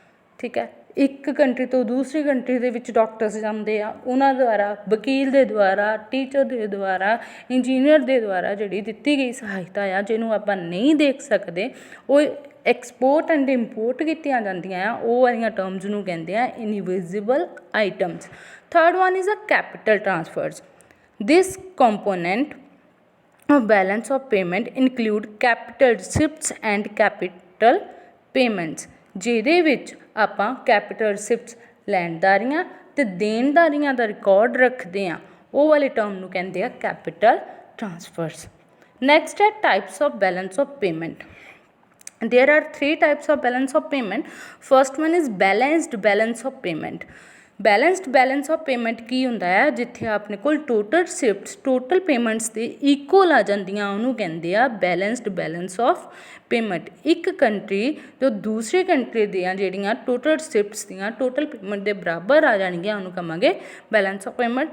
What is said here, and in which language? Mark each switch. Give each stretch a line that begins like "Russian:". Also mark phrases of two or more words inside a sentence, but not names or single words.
Punjabi: ਠੀਕ ਹੈ ਇੱਕ ਕੰਟਰੀ ਤੋਂ ਦੂਸਰੀ ਕੰਟਰੀ ਦੇ ਵਿੱਚ ਡਾਕਟਰਸ ਜਾਂਦੇ ਆ, ਉਹਨਾਂ ਦੁਆਰਾ, ਵਕੀਲ ਦੇ ਦੁਆਰਾ, ਟੀਚਰ ਦੇ ਦੁਆਰਾ, ਇੰਜੀਨੀਅਰ ਦੇ ਦੁਆਰਾ ਜਿਹੜੀ ਦਿੱਤੀ ਗਈ ਸਹਾਇਤਾ ਆ, ਜਿਹਨੂੰ ਆਪਾਂ ਨਹੀਂ ਦੇਖ ਸਕਦੇ, ਉਹ
English: export and import
Punjabi: ਕੀਤੀਆਂ ਜਾਂਦੀਆਂ ਆ, ਉਹ ਵਾਲੀਆਂ ਟਰਮਸ ਨੂੰ ਕਹਿੰਦੇ ਆ
English: invisible items. third one is a capital transfers. this component of balance of payment include capital receipts and capital payments,
Punjabi: ਜਿਹਦੇ ਵਿੱਚ ਆਪਾਂ
English: capital receipts
Punjabi: ਲੈਣਦਾਰੀਆਂ ਅਤੇ ਦੇਣਦਾਰੀਆਂ ਦਾ ਰਿਕਾਰਡ ਰੱਖਦੇ ਹਾਂ, ਉਹ ਵਾਲੇ ਟਰਮ ਨੂੰ ਕਹਿੰਦੇ ਆ
English: capital transfers. ਨੈਕਸਟ ਹੈ types of balance of payment. There are 3 types of balance of payment. First one is balanced balance of payment. Balanced balance of payment
Punjabi: ਕੀ ਹੁੰਦਾ ਹੈ, ਜਿੱਥੇ ਆਪਣੇ ਕੋਲ
English: total receipts total payments
Punjabi: ਦੇ ਇਕੁਅਲ ਆ ਜਾਂਦੀਆਂ, ਉਹਨੂੰ ਕਹਿੰਦੇ ਆ
English: balanced balance of payment.
Punjabi: ਇੱਕ ਕੰਟਰੀ ਜੋ ਦੂਸਰੀ ਕੰਟਰੀ ਦੀਆਂ ਜਿਹੜੀਆਂ
English: total receipts
Punjabi: ਦੀਆਂ
English: total payment
Punjabi: ਦੇ ਬਰਾਬਰ ਆ ਜਾਣਗੀਆਂ, ਉਹਨੂੰ ਕਹਾਂਗੇ
English: balance of payment.